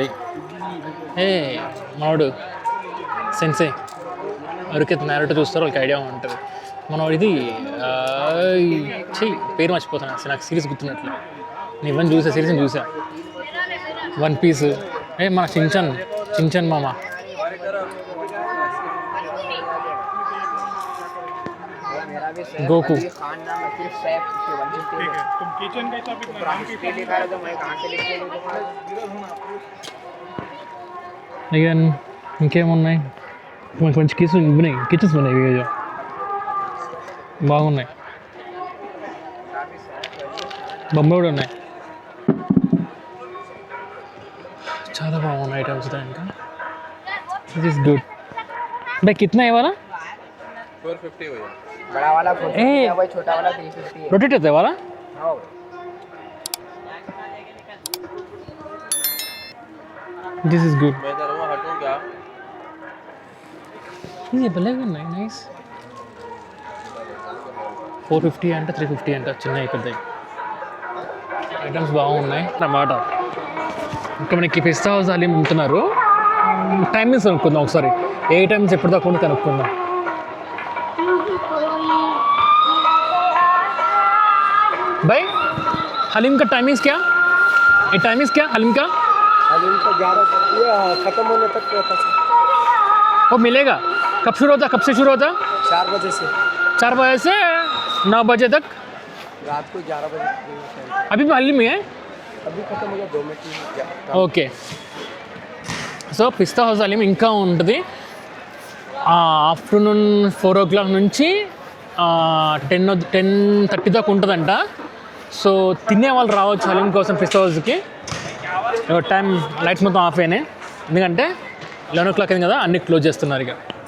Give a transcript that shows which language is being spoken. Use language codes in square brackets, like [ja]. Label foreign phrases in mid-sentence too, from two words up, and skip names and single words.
[te] ఏ మావాడు సెన్సే ఎవరికైతే నారటో చూస్తారో వాళ్ళకి ఐడియా ఉంటుంది. మనం ఇది చెయ్యి పేరు మర్చిపోతాను అసలు, నాకు సిరీస్ గుర్తున్నట్లు. నేను ఇవన్నీ చూసా, సిరీస్ని చూసా. వన్ పీస్. మన చించన్ మామ. [hi] गोकू. तुम किचन का तो अपना नाम की लिखा है तो मैं कहां से लिख के [te] అగైన్ ఇంకేమున్నాయి మంచి మంచి కిచెన్స్ ఉన్నాయి. ఇవి బాగున్నాయి. బొమ్మ కూడా ఉన్నాయి. చాలా బాగున్నాయి ఐటమ్స్. [en] ఇంకా it is good. [hi] भाई कितना है वाला? 450 हो गया. बड़ा वाला 450 है भाई, छोटा वाला 350 है. रोटेट है वाला. हाँ [en] this is good. [te] ఇది భలేగా ఉన్నాయి, నైస్. 450 అంట, 350 అంట, చిన్నవి పెద్దవి ఐటమ్స్ బాగున్నాయి అన్నమాట. ఇంకా మనకి పిస్తా హౌస్ హలీం అమ్ముతున్నారు. టైమింగ్స్ కనుక్కుందాం ఒకసారి, ఏ టైమ్స్ ఎప్పటిదాకా ఉండి కనుక్కుందాం. [hi] भाई हलीम का टाइमिंग्स क्या? ये टाइमिंग्स क्या हलीम का? हलीम का 11 खत्म होने तक रहता है। वो मिलेगा कब शुरू होता, कब से शुरू होता? 4 बजे से 4 बजे से 9 बजे तक. रात को 11 बजे तक। अभी भी हलीम है. अभी खत्म हो गया 2 मिनट में। [te] ఓకే, సో పిస్తా హౌస్ హలీం ఇంకా ఉంటుంది. [en] afternoon 4 o'clock [te] నుంచి 10:30 దాకా ఉంటుందంట. సో తినే వాళ్ళు రావచ్చు హలీం కోసం పిస్తా హౌస్కి. టైం లైట్స్ మొత్తం ఆఫ్ అయినాయి, ఎందుకంటే 11 o'clock అయింది కదా, అన్నీ క్లోజ్ చేస్తున్నారు ఇక.